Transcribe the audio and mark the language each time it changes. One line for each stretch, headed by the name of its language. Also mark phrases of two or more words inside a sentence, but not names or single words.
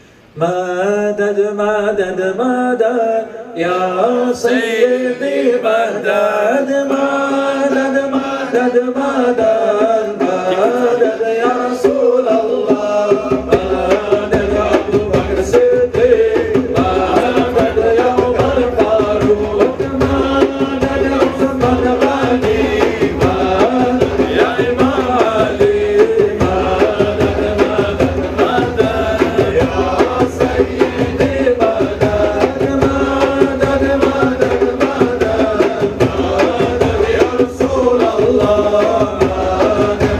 Arabic: مدد مدد مدد يا سيدي مدد مدد مدد مدد مدد يا رسول الله مدد أبو بكر الصديق مدد يا عمر الفاروق مدد عثمان غني مدد يا إمام علي مدد مدد مدد يا سيدي مدد مدد مدد مدد مدد يا رسول الله